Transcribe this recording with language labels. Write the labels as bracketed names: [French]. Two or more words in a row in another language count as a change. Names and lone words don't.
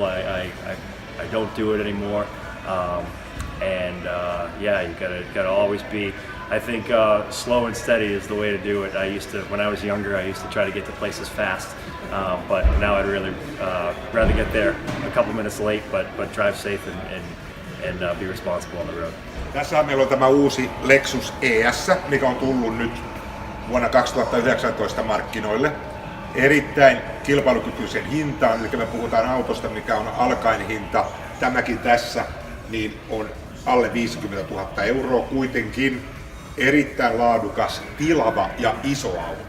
[English] I don't do it anymore, and yeah, you gotta always be. I think slow and steady is the way to do it. When I was younger, I used to try to get to places fast, but now I'd really rather get there a couple minutes late, but drive safe and be responsible on the road. [Finnish] Tässä meillä on tämä uusi Lexus ES, mikä on tullut nyt vuonna 2019 markkinoille. Erittäin kilpailukykyisen hintaan, eli me puhutaan autosta, mikä on alkain hinta. Tämäkin tässä niin on alle 50 000 euroa, kuitenkin erittäin laadukas, tilava ja iso auto.